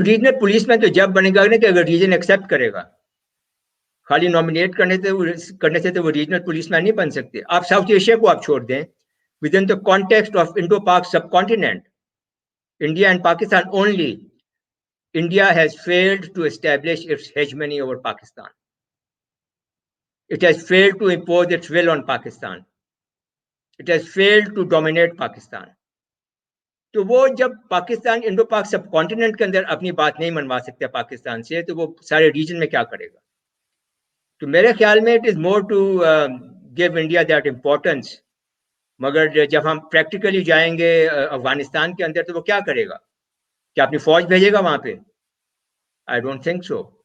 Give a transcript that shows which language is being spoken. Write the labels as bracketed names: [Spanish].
[Urdu] Regional police مین تو جب بنے گا نا کہ اگر ریجن ایکسپٹ کرے گا, خالی نامینیٹ کرنے سے تو وہ ریجنل پولیس مین نہیں بن سکتے. آپ ساؤتھ ایشیا کو آپ چھوڑ دیں, [English] Within the context of Indo Pak subcontinent, India and Pakistan only, India has failed to establish its hegemony over Pakistan. It has failed to impose its will on Pakistan. It has failed to dominate Pakistan. [Urdu] تو وہ جب Pakistan Indo پاک سب continent کے اندر اپنی بات نہیں منوا سکتے پاکستان سے, تو وہ سارے ریجن میں کیا کرے گا؟ تو میرے خیال میں [English] It is more to give India that importance. [Urdu] مگر جب ہم پریکٹیکلی جائیں گے افغانستان کے اندر تو وہ کیا کرے گا؟ کیا اپنی فوج بھیجے گا وہاں پہ؟ [English] I don't think so.